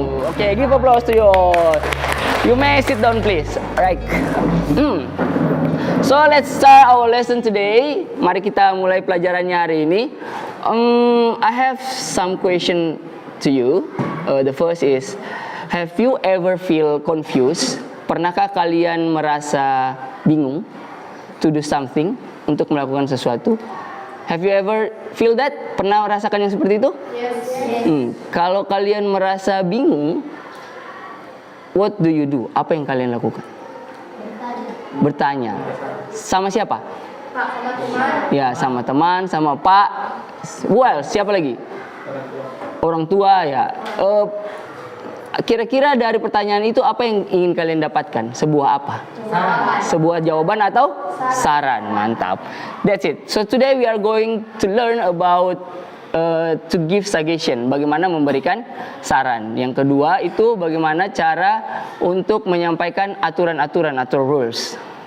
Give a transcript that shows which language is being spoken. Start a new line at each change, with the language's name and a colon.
English: Okay, give applause to you all. You may sit down, please. Right. So let's start our lesson today.
Indonesian: Mari kita mulai pelajarannya hari ini.
English: I have some question to you. The first is, have you ever feel confused?
Indonesian: Pernahkah kalian merasa bingung
English: to do something,
Indonesian: untuk melakukan sesuatu?
English: Have you ever feel that?
Indonesian: Pernah merasakan yang seperti itu?
English: Yes.
Indonesian: Kalau kalian merasa bingung,
English: what do you do?
Indonesian: Apa yang kalian lakukan? Bertanya. Sama siapa? Pak, sama teman. Ya, sama teman, sama Pak. Well, siapa lagi? Orang tua ya. Kira-kira dari pertanyaan itu apa yang ingin kalian dapatkan? Sebuah apa? Sebuah jawaban atau saran. Mantap.
English: That's it. So today we are going to learn about to give suggestion.
Indonesian: Bagaimana memberikan saran. Yang kedua itu bagaimana cara untuk menyampaikan aturan-aturan atau rules.